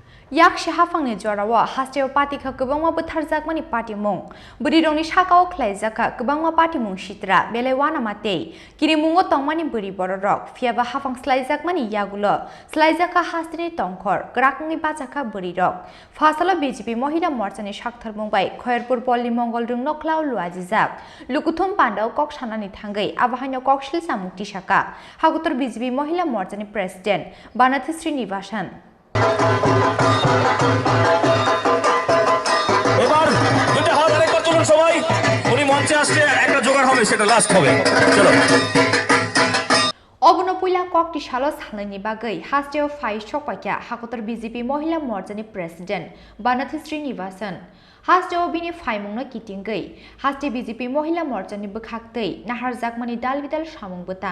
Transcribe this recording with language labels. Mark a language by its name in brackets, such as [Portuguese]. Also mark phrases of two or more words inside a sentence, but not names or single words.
[Kok Borok] yak shahafangni jorawa hasteo party kha kubangma butharjakmani party mung burirongni sakao khlaijaka kubangma party mung shitra belewana mate kirimungo tongmani buri bororok fiaba hafang slaijakmani yagulo slaijaka hastini tongkhor grakni bachaka burirok fasalo BJP Mahila Morchani Shakthar Mumbai Khoyerpur Polli Mongol rung noklau luajijak Lukuthum Panda kok sanani thangai abahanya kok silsa mukti shaka Hakotor BJP Mahila Morchani President Vanathi Srinivasan [Bangla] এবার দুটো হাত আরেকবার তুলুন সবাই উনি মঞ্চে আসছে একটা জোগাড় হবে সেটা লাস্ট হবে চলো [Kok Borok] Obunopuila kokti shalos halani bagai hasteo fai shokpakya Hakotor BJP Mahila Morchani President Vanathi Srinivasan hasteo bini fai mungna kitingai haste BJP Mahila Morchani bukhaktei naharjakmani dalbidal samung butang